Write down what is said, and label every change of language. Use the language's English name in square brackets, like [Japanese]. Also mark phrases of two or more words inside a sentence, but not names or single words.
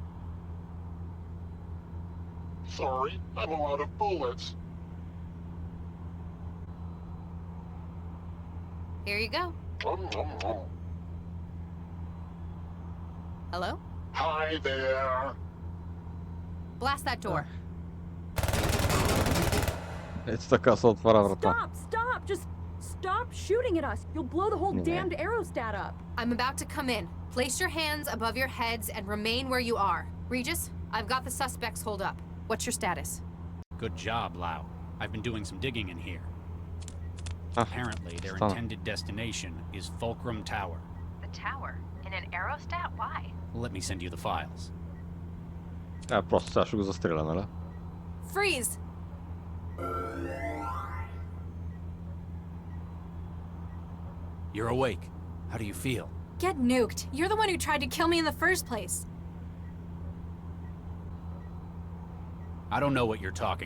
[English] Sorry, I'm all out of bullets. Here you go. Hello? Hi there. Blast that door. [Bulgarian] Ето така се отваря врата. [English] Stop! Just stop shooting at us. You'll blow the whole damned aerostat up. I'm about to come in. Place your hands above your heads and remain where you are. Regis, I've got the suspects holed up. What's your status? Good job, Lau. I've been doing some digging in here. Apparently, their intended destination is Fulcrum Tower. The tower? In an aerostat? Why? Let me send you the files. [Bulgarian] Просто сега ще го застреля, нали? [English] Freeze! You're awake. How do you feel? Get nuked. You're the one who tried to kill me in the first place. I don't know what you're talking about.